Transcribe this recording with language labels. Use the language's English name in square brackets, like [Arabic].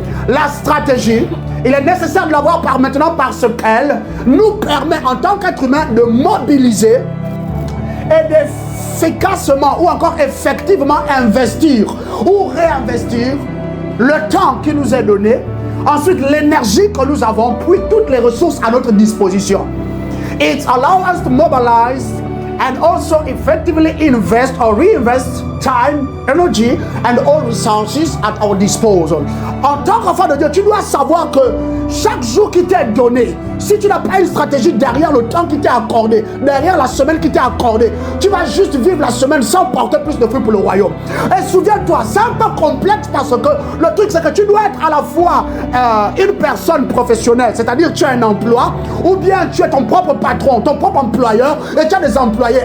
[French] La stratégie, il est nécessaire de l'avoir par maintenant parce qu'elle nous permet en tant qu'être humain de mobiliser et d'efficacement ou encore effectivement investir ou réinvestir le temps qui nous est donné, ensuite l'énergie que nous avons, puis toutes les ressources à notre disposition. [English] It allows us to mobilize and also effectively invest or reinvest time, energy and all resources at our disposal. [French] En tant qu'enfant de Dieu, tu dois savoir que chaque jour qui t'est donné, si tu n'as pas une stratégie derrière le temps qui t'est accordé, derrière la semaine qui t'est accordée, tu vas juste vivre la semaine sans porter plus de fruits pour le royaume. Et souviens-toi, c'est un peu complexe parce que le truc c'est que tu dois être à la fois une personne professionnelle, c'est-à-dire tu as un emploi, ou bien tu es ton propre patron, ton propre employeur, et tu as des employés.